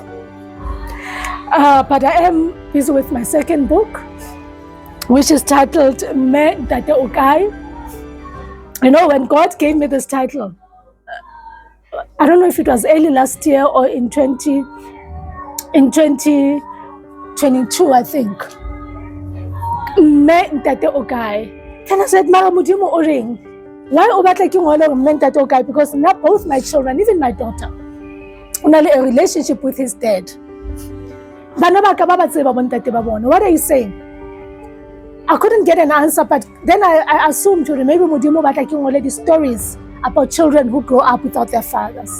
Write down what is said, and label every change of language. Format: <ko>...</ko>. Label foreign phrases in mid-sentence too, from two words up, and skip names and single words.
<en>But I am busy with my second book, which is titled Me Ntate o Kae. You know, when God gave me this title, I don't know if it was early last year or in 2022, I think. Me Ntate o Kae. Then I said,</en> <st>Mara Modimo o reng. Why o batla ke ngole</st> <en>Me Ntate o Kae? Because now both my children, even my daughter, only a relationship with his dad. What are you saying? I couldn't get an answer, but then I assumed maybe</en> <st>Modimo batla</st> <en>already stories about children who grow up without their fathers.</en>